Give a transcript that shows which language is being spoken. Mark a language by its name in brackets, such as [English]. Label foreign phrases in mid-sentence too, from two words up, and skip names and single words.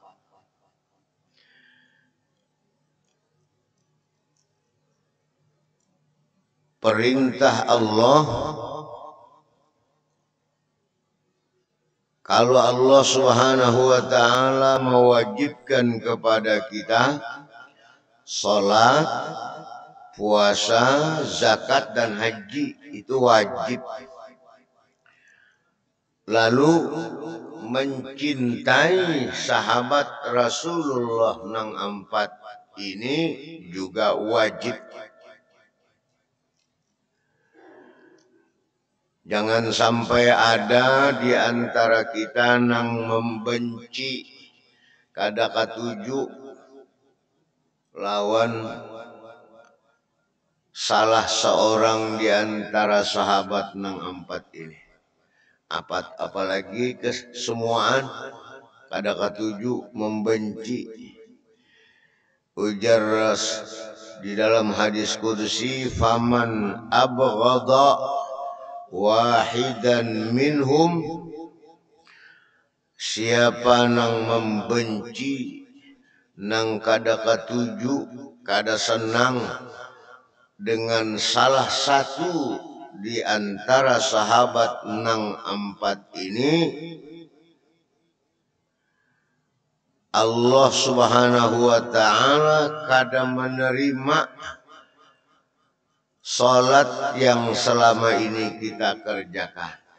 [Indonesian] Perintah Allah, kalau Allah [Arabic] سبحانه وتعالى [Indonesian] mewajibkan kepada kita salat, puasa, zakat dan haji, itu wajib. [Banjar] Lalu mencintai sahabat Rasulullah nang ampat ini juga wajib. Jangan sampai ada di antara kita yang membenci kada katuju lawan salah seorang di antara sahabat nang ampat ini. Apalagi kesemuaan kada katuju membenci. Ujar di dalam hadis qudsi, [Arabic] فمن أبغض واحدا منهم, [Banjar] siapa nang membenci nang kada katuju kada senang dengan salah satu di antara sahabat nang ampat ini, Allah [Arabic] سبحانه وتعالى [Banjar] kada menerima salat yang selama ini kita kerjakan.